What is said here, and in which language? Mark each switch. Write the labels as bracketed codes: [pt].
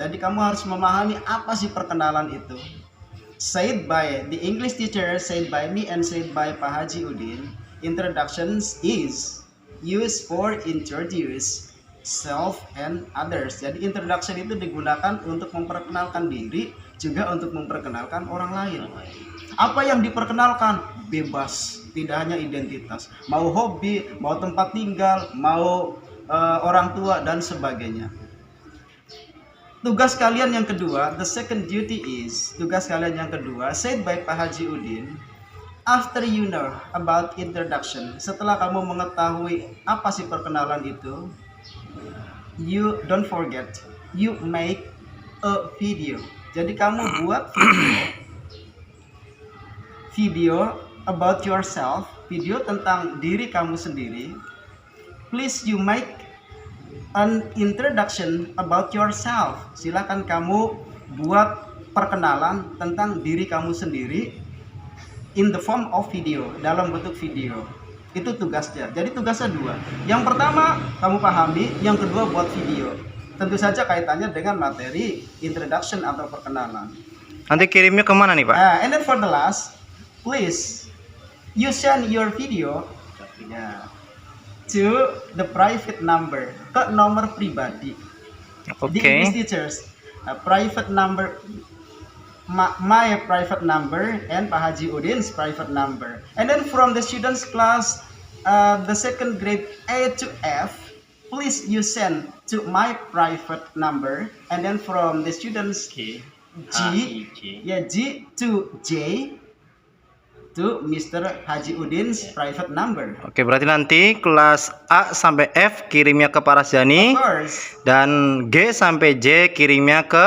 [id] Jadi kamu harus memahami apa sih perkenalan itu. [en] Said by the English teacher, said by me and said by Pak Haji Udin. Introductions is used for introduce self and others. [id] Jadi introduction itu digunakan untuk memperkenalkan diri, juga untuk memperkenalkan orang lain. Apa yang diperkenalkan? Bebas, tidak hanya identitas. Mau hobi, mau tempat tinggal, mau orang tua dan sebagainya. Tugas kalian yang kedua, [en] the second duty is, [id] tugas kalian yang kedua, [en] said by Pak Haji Udin, after you know about introduction, [id] setelah kamu mengetahui apa sih perkenalan itu, [en] you don't forget, you make a video. [id] Jadi kamu buat video [en] about yourself, [id] video tentang diri kamu sendiri. [en] Please you make an introduction about yourself. [id] Silakan kamu buat perkenalan tentang diri kamu sendiri [en] in the form of video, [id] dalam bentuk video. Itu tugasnya. Jadi tugasnya 2. Yang pertama kamu pahami, yang kedua buat video. Tentu saja kaitannya dengan materi introduction atau perkenalan. Nanti kirimnya kemana nih, Pak? [en] And then for the last, please you send your video Ya. To the private number, [id] ke nomor pribadi. [en] The Oke. English teachers, private number, my private number and Pak Haji Udin's private number. And then from the students class, the second grade A to F, please you send to my private number. And then from the students G, G, H-I-J. ya G to J, to Mr. Haji Udin's private number. [id] Oke, berarti nanti kelas A sampai F kirimnya ke Pak Rasjani [en] Of course. [id] dan G sampai J kirimnya ke